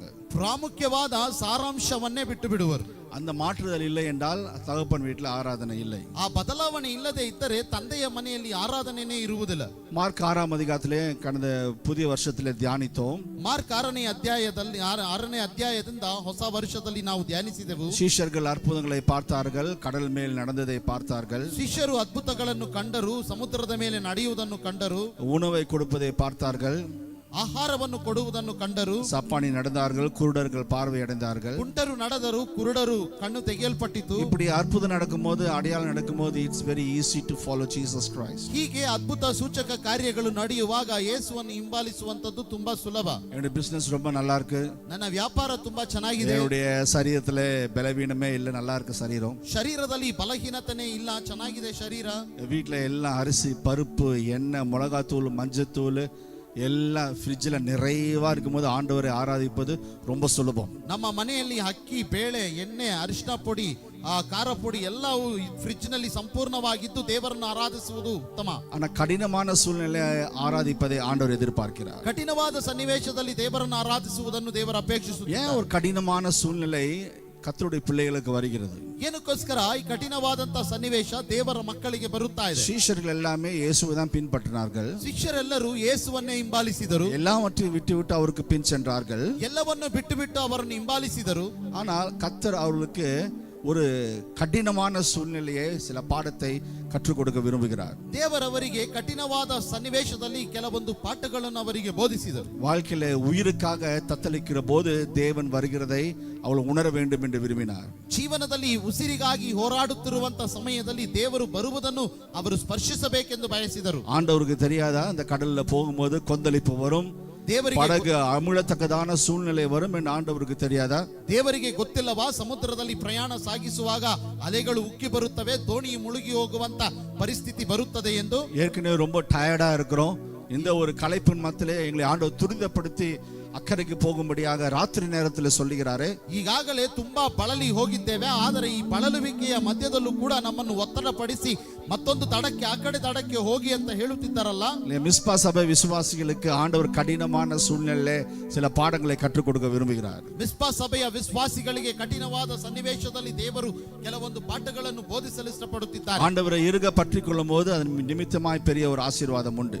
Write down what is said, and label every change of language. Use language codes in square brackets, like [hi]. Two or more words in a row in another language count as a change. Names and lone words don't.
[kn] ಪ್ರಾಮುಖ್ಯವಾದ ಸಾರಾಂಶವನ್ನೇ ಬಿಟ್ಟು ಬಿಡುವರು. [ta] அந்த மாற்றுதல் இல்லை என்றால் தகப்பன் வீட்டில் ஆராதனை இல்லை. [kn] ಆ ಬದಲಾವಣೆ ಇಲ್ಲದೆ ಇದ್ದರೆ ತಂದೆಯ ಮನೆಯಲ್ಲಿ ಆರಾಧನೆನೇ ಇರುವುದಿಲ್ಲ. [ta] மார்க் 6ஆம் அதிகாரத்திலே கடந்த புதிய வருஷத்திலே தியானித்தோம். [kn] ಮಾರ್ಕ್ 6ನೇ ಅಧ್ಯಾಯದಲ್ಲಿ 6ನೇ ಅಧ್ಯಾಯದಿಂದ ಹೊಸ ವರ್ಷದಲ್ಲಿ ನಾವು ಧ್ಯಾನಿಸಿದೆವು. [ta] சீஷர்கள் அற்புதங்களை பார்த்தார்கள், கடல் மேல் நடந்ததை பார்த்தார்கள். [kn] ಶಿಷ್ಯರು ಅದ್ಭುತಗಳನ್ನು ಕಂಡರು, ಸಮುದ್ರದ ಮೇಲೆ ನಡೆಯುವುದನ್ನು ಕಂಡರು, [ta] உணவை கொடுப்பதை பார்த்தார்கள், [kn] ಆಹಾರವನ್ನು ಕೊಡುವುದನ್ನು ಕಂಡರು, [ta] சப்பானி நடந்தார்கள், குருடர்கள் பார்வை அடைந்தார்கள். [kn] ಕುಂಟರು ನಡೆದರು, ಕುರುಡರು ಕಣ್ಣು ತೆಗೆಯಲ್ಪಟ್ಟಿತು. [ta] இப்படி அற்புதம் நடக்கும்போது, அடையாளம் நடக்கும்போது, [en] It's very easy to follow Jesus Christ. [kn] ಹೀಗೆ ಅದ್ಭುತ ಸೂಚಕ ಕಾರ್ಯಗಳು ನಡೆಯುವಾಗ ಯೇಸುವನ್ನು ಹಿಂಬಾಲಿಸುವಂತದ್ದು ತುಂಬಾ ಸುಲಭ. [ta] என்னோட பிசினஸ் ரொம்ப நல்லா இருக்கு, [kn] ನನ್ನ ವ್ಯಾಪಾರ ತುಂಬಾ ಚೆನ್ನಾಗಿದೆ, [ta] என்னுடைய சரீரத்துல பலவீனமே இல்லை, நல்லா இருக்கு சரீரம், [kn] ಶರೀರದಲ್ಲಿ ಬಲಹೀನತೆನೇ ಇಲ್ಲ, ಚೆನ್ನಾಗಿದೆ ಶರೀರ, [ta] வீட்டுல எல்லாம் அரிசி பருப்பு எண்ணெய் மிளகாத்தூள் மஞ்சத்தூள் எல்லாம் ஃப்ரிட்ஜில் நிறைவா இருக்கும்போது ஆண்டவரை ஆராதிப்பது ரொம்ப சுலபம். [kn] ನಮ್ಮ ಮನೆಯಲ್ಲಿ ಅಕ್ಕಿ, ಬೇಳೆ, ಎಣ್ಣೆ, ಅರಿಶಿನ ಪುಡಿ, ಖಾರ ಪುಡಿ ಎಲ್ಲವೂ ಫ್ರಿಡ್ಜ್ ನಲ್ಲಿ ಸಂಪೂರ್ಣವಾಗಿದ್ದು ದೇವರನ್ನು ಆರಾಧಿಸುವುದು ಉತ್ತಮ. [ta] ஆனா கடினமான சூழ்நிலை ஆராதிப்பதை ஆண்டவர் எதிர்பார்க்கிறார். [kn] ಕಠಿಣವಾದ ಸನ್ನಿವೇಶದಲ್ಲಿ ದೇವರನ್ನು ಆರಾಧಿಸುವುದನ್ನು ದೇವರು ಅಪೇಕ್ಷಿಸುತ್ತಾರೆ. [ta] ஏன் ஒரு கடினமான சூழ்நிலை கர்த்தருடைய பிள்ளைகளுக்கு வருகிறது? [kn] ಏನಕ್ಕೋಸ್ಕರ ಈ ಕಠಿಣವಾದಂತ ಸನ್ನಿವೇಶ ದೇವರ ಮಕ್ಕಳಿಗೆ ಬರುತ್ತಾ ಇದೆ? [ta] சீஷர்கள் எல்லாமே இயேசுவை தான் பின்பற்றினார்கள். [kn] ಶಿಷ್ಯರೆಲ್ಲರೂ ಯೇಸುವನ್ನೇ ಹಿಂಬಾಲಿಸಿದರು, [ta] எல்லாவற்றையும் விட்டு அவருக்கு பின் சென்றார்கள். [kn] ಎಲ್ಲವನ್ನು ಬಿಟ್ಟು ಅವರನ್ನು ಹಿಂಬಾಲಿಸಿದರು. [ta] ஆனால் கர்த்தர் அவர்களுக்கு ஒரு கடினமான சூழ்நிலையை, சில பாடத்தை கற்றுக் கொடுக்க விரும்புகிறார். [kn] ದೇವರವರಿಗೆ ಕಠಿಣವಾದ ಸನ್ನಿವೇಶದಲ್ಲಿ ಕೆಲವೊಂದು ಪಾಠಗಳನ್ನು ಅವರಿಗೆ ಬೋಧಿಸಿದರು. [ta] வாழ்க்கையில உயிருக்காக தத்தளிக்கிற போது தேவன் வருகிறதை அவள் உணர வேண்டும் என்று விரும்பினார். [kn] ಜೀವನದಲ್ಲಿ ಉಸಿರಿಗಾಗಿ ಹೋರಾಡುತ್ತಿರುವಂತ ಸಮಯದಲ್ಲಿ ದೇವರು ಬರುವುದನ್ನು ಅವರು ಸ್ಪರ್ಶಿಸಬೇಕೆಂದು ಬಯಸಿದರು. [ta] ஆண்டவருக்கு தெரியாதா அந்த கடல்ல போகும்போது கொந்தளிப்பு வரும், படகு அமிழத்தக்கதான சூழ்நிலை வரும் என்று ஆண்டவருக்கு தெரியாதா? [kn] ದೇವರಿಗೆ ಗೊತ್ತಿಲ್ಲವಾ ಸಮುದ್ರದಲ್ಲಿ ಪ್ರಯಾಣ ಸಾಗಿಸುವಾಗ ಅಲೆಗಳು ಉಕ್ಕಿ ಬರುತ್ತವೆ, ದೋಣಿ ಮುಳುಗಿ ಹೋಗುವಂತ ಪರಿಸ್ಥಿತಿ ಬರುತ್ತದೆ ಎಂದು? [ta] ஏற்கனவே ரொம்ப டயர்டா இருக்கிறோம், இந்த ஒரு களைப்பின் மத்தியிலே எங்களை ஆண்டவர் துரிதப்படுத்தி அக்கரைக்கு போகும்படியாக ராத்திரி நேரத்தில் சொல்லுகிறாரே, [kn] ಈಗಾಗಲೇ ತುಂಬಾ ಬಳಲಿ ಹೋಗಿದ್ದೇವೆ, ಆದರೆ ಈ ಬಳಲುವಿಕೆಯ ಮಧ್ಯದಲ್ಲೂ ಕೂಡ ನಮ್ಮನ್ನು ಒತ್ತಡಪಡಿಸಿ ಮತ್ತೊಂದು ತಡಕ್ಕೆ, ಆ ಕಡೆ ತಡಕ್ಕೆ ಹೋಗಿ ಅಂತ ಹೇಳುತ್ತಿದ್ದಾರಲ್ಲ. [ta] மிஸ்பா சபை விசுவாசிகளுக்கு ஆண்டவர் கடினமான சூழ்நிலையிலே சில பாடங்களை கற்றுக் கொடுக்க விரும்புகிறார். [kn] மிஸ்பா ಸಭೆಯ ವಿಶ್ವಾಸಿಗಳಿಗೆ ಕಠಿಣವಾದ ಸನ್ನಿವೇಶದಲ್ಲಿ ದೇವರು ಕೆಲವೊಂದು ಪಾಠಗಳನ್ನು ಬೋಧಿಸಲು ಇಷ್ಟಪಡುತ್ತಿದ್ದಾರೆ. [ta] ஆண்டவரை இறுக பற்றிக்கொள்ளும் போது அதன் நிமித்தமாய் பெரிய ஒரு ஆசீர்வாதம் உண்டு.